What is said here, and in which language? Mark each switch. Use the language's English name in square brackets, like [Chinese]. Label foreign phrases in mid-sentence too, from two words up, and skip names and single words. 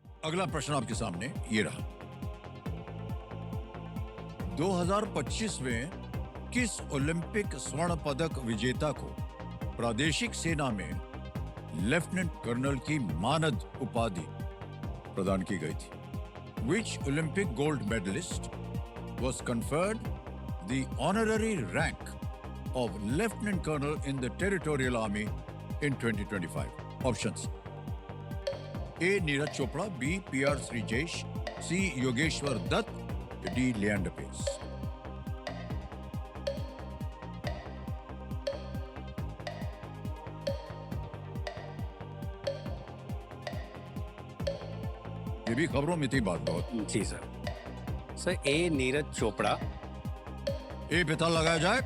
[Hindi] अगला प्रश्न आपके सामने ये रहा। 2025 में किस ओलंपिक स्वर्ण पदक विजेता को प्रादेशिक सेना में लेफ्टिनेंट कर्नल की मानद उपाधि प्रदान की गई थी? [English] Which Olympic gold medalist was conferred the honorary rank of lieutenant colonel in the territorial army in 2025? Options: A. Neeraj Chopra, B. P.R. Srijesh, C. Yogeshwar Dutt, D. Leander Paes. [Hindi] ये भी खबरों में थी बात बहुत। जी सर ए नीरज चोपड़ा। ए पे ताल लगाया जाए।